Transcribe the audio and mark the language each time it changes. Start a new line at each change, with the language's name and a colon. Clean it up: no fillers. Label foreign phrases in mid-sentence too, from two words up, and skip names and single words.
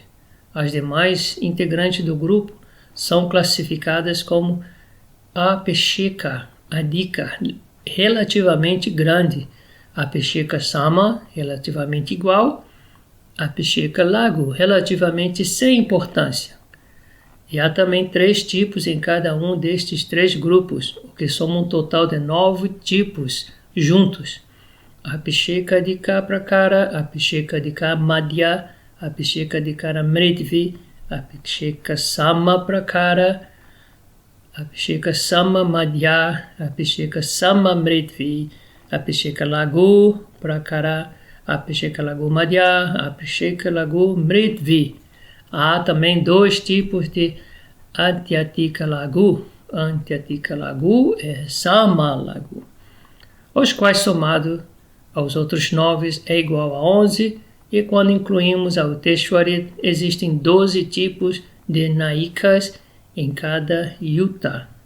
Portuguese: As demais integrantes do grupo são classificadas como
Sanskrit: Apesheka Adhika,
Portuguese: relativamente grande,
Sanskrit: Apesheka Sama,
Portuguese: relativamente igual,
Sanskrit: Apesheka Lagu,
Portuguese: relativamente sem importância. E há também 3 tipos em cada um destes 3 grupos, o que soma um total de 9 tipos juntos.
Sanskrit: Apesheka Adhika Prakara, Apesheka Adhika Madhya, Apesheka Adhika Mritvi, Apesheka Sama Prakara, Apesheka Sama Madhya, Apesheka Sama Mritvi, Apesheka Lagu Prakara, Apesheka Lagu Madhya, Apesheka Lagu Mritvi.
Portuguese: Há também 2 tipos de
Sanskrit: Atyatika Lagu. Atyatika Lagu
Portuguese: é
Sanskrit: Sama Lagu,
Portuguese: os quais somado aos outros 9 é igual a 11, e quando incluímos a Uteshwari, existem 12 tipos de Naikas em cada yuta.